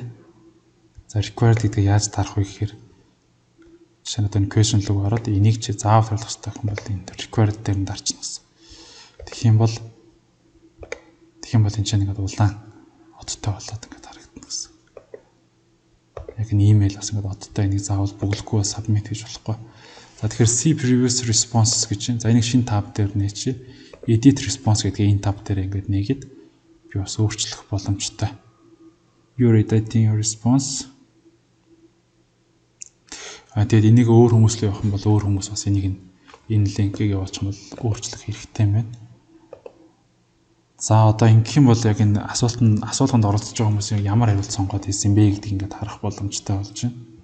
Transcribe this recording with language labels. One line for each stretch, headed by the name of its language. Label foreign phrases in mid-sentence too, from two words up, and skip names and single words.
Mongolian: За required гэдгийг яаж дарах вэ гэхээр жишээ нь одоо question руу ороод энийг чи заавал харуулах хэрэгтэй юм бол энэ required дээр нь дарчна гэсэн. Тэгэх юм бол энэ чинь ингээд улаан одтой болоод ингээд харагдана гэсэн. Яг нь email бас ингээд одтой энийг заавал бүглэхгүй submit хийж болохгүй. За тэгэхээр
English: see previous responses
Mongolian: гэж чинь. За энийг шинэ tab дээр нээчи.
English: Edit response
Mongolian: гэдгийг энэ tab дээр ингээд нээгээд би бас өөрчлөх боломжтой.
English: You're editing your response.
Mongolian: Тэгээд энийг өөр хүмүүс рүү явах юм бол өөр хүмүүс бас энийг энэ линкийг явуулчих юм бол өөрчлөх хэрэгтэй юм байна. За одоо ингэх юм бол яг энэ асуулганд оролцож байгаа хүмүүс ямар хариулт сонгоод хийсэн бэ гэдгийг ингээд харах боломжтой болж байна.